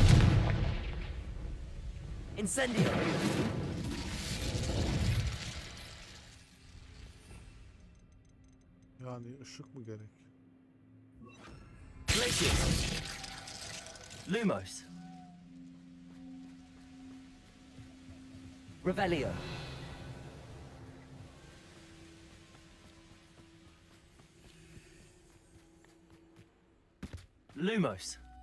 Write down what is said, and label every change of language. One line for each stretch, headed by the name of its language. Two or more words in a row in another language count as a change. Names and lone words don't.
Turkish: Incendio! Yani ışık mı gerek? Glacius! Lumos! Revelio. Lumos.